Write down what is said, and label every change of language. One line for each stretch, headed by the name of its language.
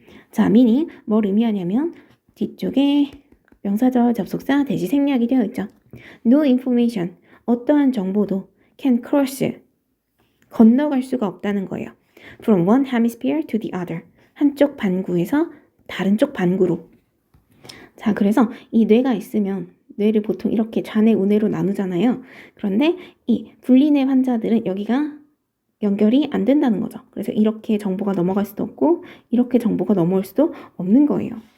Korean: 자, meaning 뭘 의미하냐면 뒤쪽에 명사절 접속사 대시 생략이 되어 있죠.
English: No information,
Korean: 어떠한 정보도
English: can cross,
Korean: 건너갈 수가 없다는 거예요.
English: From one hemisphere to the other,
Korean: 한쪽 반구에서 다른 쪽 반구로. 자, 그래서 이 뇌가 있으면 뇌를 보통 이렇게 좌뇌, 우뇌로 나누잖아요. 그런데 이 분리뇌 환자들은 여기가 연결이 안 된다는 거죠. 그래서 이렇게 정보가 넘어갈 수도 없고 이렇게 정보가 넘어올 수도 없는 거예요.